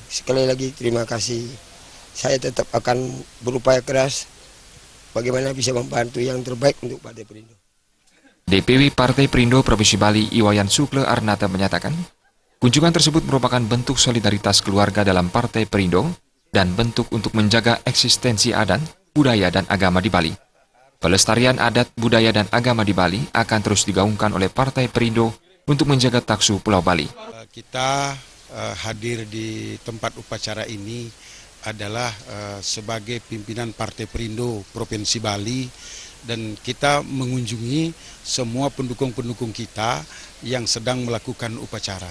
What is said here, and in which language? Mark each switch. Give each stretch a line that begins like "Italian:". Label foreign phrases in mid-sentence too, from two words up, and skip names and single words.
Indonesian: Sekali lagi terima kasih. Saya tetap akan berupaya keras bagaimana bisa membantu yang terbaik untuk Partai Perindo. DPW Partai Perindo Provinsi Bali Iwayan Sukle Arnata menyatakan, kunjungan tersebut merupakan bentuk solidaritas keluarga dalam Partai Perindo dan bentuk untuk menjaga eksistensi adat, budaya, dan agama di Bali. Pelestarian adat, budaya, dan agama di Bali akan terus digaungkan oleh Partai Perindo untuk menjaga taksu Pulau Bali. Kita hadir di tempat upacara ini adalah sebagai pimpinan Partai Perindo Provinsi Bali, dan kita mengunjungi semua pendukung-pendukung kita yang sedang melakukan upacara.